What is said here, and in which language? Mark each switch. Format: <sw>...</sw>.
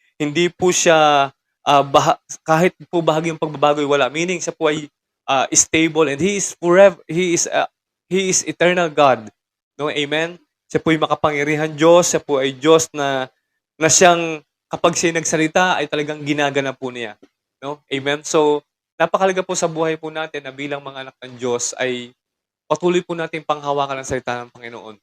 <tl>Hindi po siya, kahit po bahagyang pagbabago ay wala.</tl> <en>Meaning,</en> <tl>siya po ay</tl> <en>stable and He is forever, He is eternal God. No? Amen?</en> <tl>Siya po ay makapangyarihan Diyos, siya po ay Diyos na siyang kapag siya nagsalita ay talagang ginagana po niya. No? Amen? So, napakalaga po sa buhay po natin na bilang mga anak ng Diyos ay patuloy po natin panghawakan ng salita ng Panginoon.</tl>